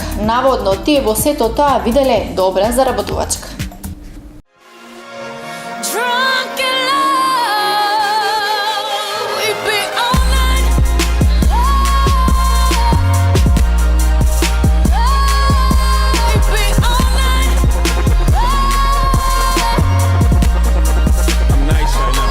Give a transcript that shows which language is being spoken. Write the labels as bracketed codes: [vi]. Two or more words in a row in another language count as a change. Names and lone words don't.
[mk] Наводно, тие во сето тоа виделе добра заработувачка. [en] Drunk in love, we be all night. We be all night. I'm nice right now.